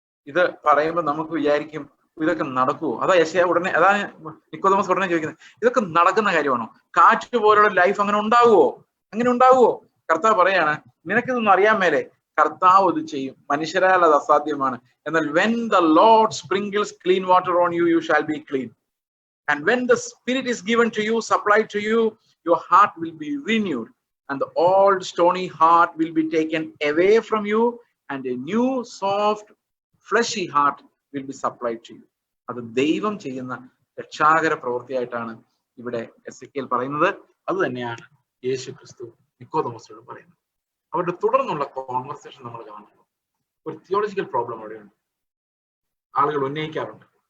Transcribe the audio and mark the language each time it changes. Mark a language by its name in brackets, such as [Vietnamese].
[Malayalam] ഇത് പറയുമ്പോൾ നമുക്ക് വിചാരിക്കും ഇതൊക്കെ നടക്കുവോ? അതാണ് നിക്കോദെമോസ് ഉടനെ ചോദിക്കുന്നത്, ഇതൊക്കെ നടക്കുന്ന കാര്യമാണോ? കാറ്റ് പോലുള്ള ലൈഫ് അങ്ങനെ ഉണ്ടാവുമോ? കർത്താവ് പറയാണ്, നിനക്കിതൊന്നും അറിയാൻ മേലെ, കർത്താവ് ഇത് ചെയ്യും, മനുഷ്യരാൽ അത് അസാധ്യമാണ്. [English] എന്നാൽ when the Lord sprinkles clean water on you, you shall be clean. And when the Spirit is given to you, supplied to you, your heart will be renewed, and the old stony heart will be taken away from you, and a new soft fleshy heart will be supplied to you. [Malayalam] അത് ദൈവം ചെയ്യുന്ന രക്ഷാകര പ്രവൃത്തിയായിട്ടാണ് ഇവിടെ Ezekiel പറയുന്നത്. അത് തന്നെയാണ് യേശു ക്രിസ്തു നിക്കോദെമോസിനോട് പറയുന്നത്. അവരുടെ തുടർന്നുള്ള കോൺവെർസേഷൻ നമ്മൾ കാണുന്നു. ഒരു തിയോളജിക്കൽ പ്രോബ്ലം അവിടെയുണ്ട്, ആളുകൾ ഉന്നയിക്കാറുണ്ട്.